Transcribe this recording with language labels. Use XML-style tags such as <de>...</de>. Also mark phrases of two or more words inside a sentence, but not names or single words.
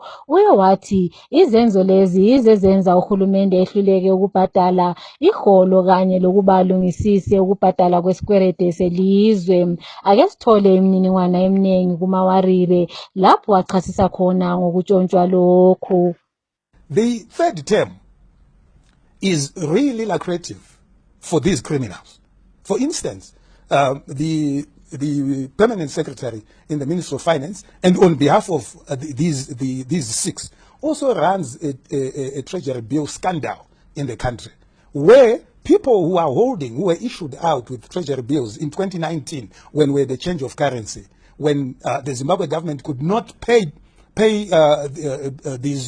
<nd>Uye wathi izenzo lezi izezenza uhulumende ehluleke ukubhadala iholo kanye lokubalungisise ukubhadala kwesikwelede selizwe. Ake sithole imininingwana eminingi kuMawarire lapho wachasisa khona ngokutshontshwa lokhu.</nd> <en>The third term is really lucrative for these criminals. For instance, the permanent secretary in the Ministry of Finance, and on behalf of these six, also runs a treasury bill scandal in the country, where people who were issued out with treasury bills in 2019, when we had a change of currency, when the Zimbabwe government could not pay these.</en>